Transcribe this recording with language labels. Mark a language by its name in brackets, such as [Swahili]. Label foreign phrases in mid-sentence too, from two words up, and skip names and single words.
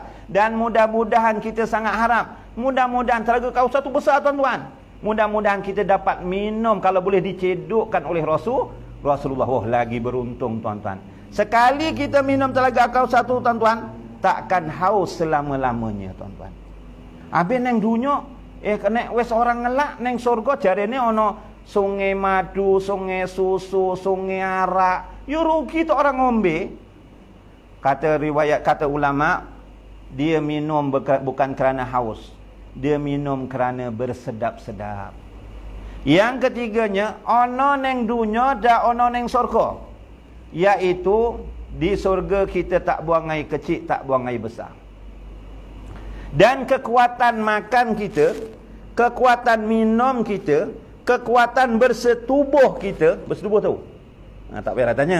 [Malay] Dan mudah-mudahan kita sangat harap, mudah-mudahan telaga Kausar tu besar tuan-tuan. Mudah-mudahan kita dapat minum, kalau boleh dicedukkan oleh Rasulullah. Lagi beruntung tuan-tuan. Sekali kita minum telaga Al-Kausar tu tuan-tuan, takkan haus selama-lamanya tuan-tuan. Habis [Javanese] neng dunia, nek wes orang ngelak neng surga jarene ono sungai madu, sungai susu, sungai arak. [Malay] Ya rugi tu orang ngombe. Kata riwayat, kata ulama, dia minum bukan kerana haus, dia minum kerana bersedap-sedap. Yang ketiganya, [Javanese] ono neng dunia dan ono neng surga, [Malay] iaitu di surga kita tak buang air kecil, tak buang air besar. Dan kekuatan makan kita, kekuatan minum kita, kekuatan bersetubuh kita, bersetubuh tu, tak payah tanya.